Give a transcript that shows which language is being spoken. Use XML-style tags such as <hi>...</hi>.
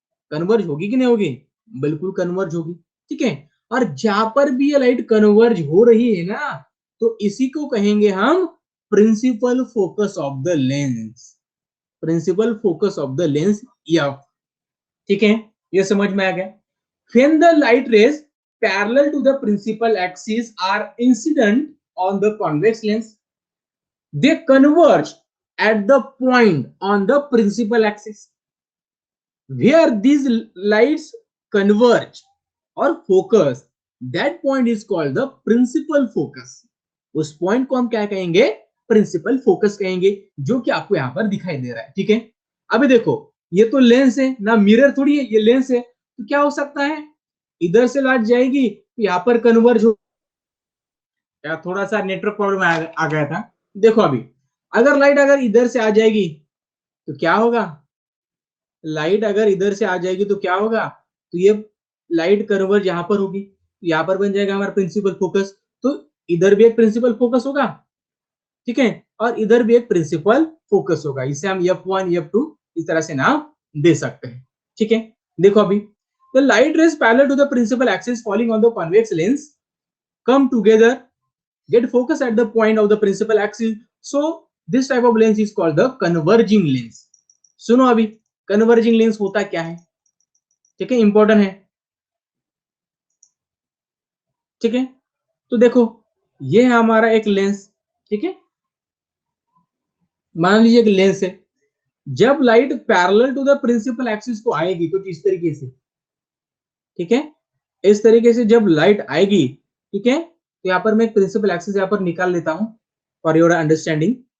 <hi>Converge होगी कि नहीं होगी? बिल्कुल कन्वर्ज होगी। ठीक है, और जहां पर भी ये लाइट कन्वर्ज हो रही है ना, तो इसी को कहेंगे हम principal focus of the lens. Principal focus of the lens, या, ठीक है, ये समझ में आ गया।</hi> <en>when the light rays parallel to the principal axis are incident on the convex lens, they converge at the point on the principal axis. Where these lights converge, और focus, that point is called the principal focus.</en> <hi>उस point को हम क्या कहेंगे? Principal focus कहेंगे, जो कि आपको यहाँ पर दिखाई दे रहा है। ठीक है, अभी देखो ये तो लेंस है ना, मिरर थोड़ी है, ये लेंस है। तो क्या हो सकता है, इधर से लाइट जाएगी तो यहाँ पर कन्वर्ज हो, या थोड़ा सा नेटवर्क प्रॉब्लम आ गया था। देखो अभी अगर लाइट अगर इधर से आ जाएगी तो क्या होगा, लाइट अगर इधर से आ जाएगी तो क्या होगा, तो ये लाइट कन्वर्ज यहाँ पर होगी, तो यहाँ पर बन जाएगा हमारा प्रिंसिपल फोकस। तो इधर भी एक प्रिंसिपल फोकस होगा, ठीक है, और इधर भी एक प्रिंसिपल फोकस होगा। इसे हम F1 F2 इस तरह से नाम दे सकते हैं। ठीक है, देखो अभी</hi> <en>the light rays parallel to the principal axis falling on the convex lens come together, get focus at the point of the principal axis, so this type of lens is called the converging lens।</en> <hi>सुनो अभी converging lens होता क्या है, ठीक है, important है। ठीक है, तो देखो ये है हमारा एक लेंस, ठीक है, मान लीजिए एक लेंस है। जब light parallel to the principal axis को आएगी कुछ इस तरीके से, ठीक है, इस तरीके से जब लाइट आएगी, ठीक है, तो यहाँ पर मैं प्रिंसिपल एक्सिस यहाँ पर निकाल लेता हूं</hi> <en>For your understanding.</en>